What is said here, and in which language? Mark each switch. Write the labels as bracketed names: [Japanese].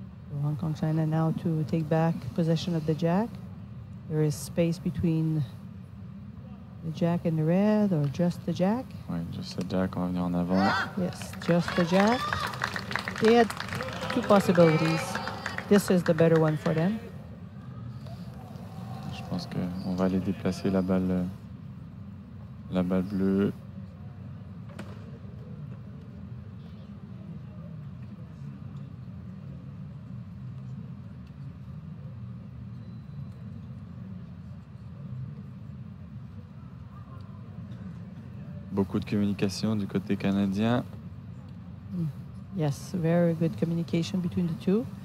[English] So Hong Kong China now to take back possession of the jack. There is space between the jack and the red, or just the jack. [French] Oui, [English] just the jack, [French] on va venir en avant. [English] Yes, just the jack. They had 2 possibilities. This is the better one for them. [French] Je pense qu'on va aller déplacer la balle bleue. Beaucoup de communication du côté canadien. [English] Yes, very good communication between the 2.